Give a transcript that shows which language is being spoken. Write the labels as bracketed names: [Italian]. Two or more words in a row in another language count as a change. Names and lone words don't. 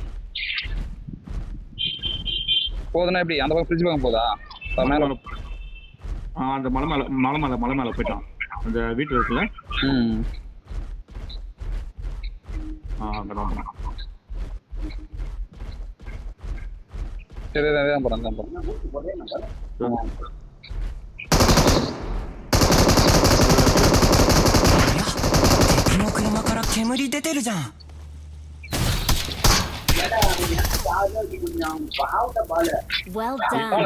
[Tamil] போதுனா எப்படி அந்த பக்கம் ஃப்ரிட்ஜ் பக்கம் போதா? மேல அந்த மலை மேல போயிட்டான். அந்த வீட்டு இருக்குல்ல, அங்கதான் போனான். சரி தான் போறேன். [Japanese] 敵の車から煙出てるじゃん。 [English] Well done.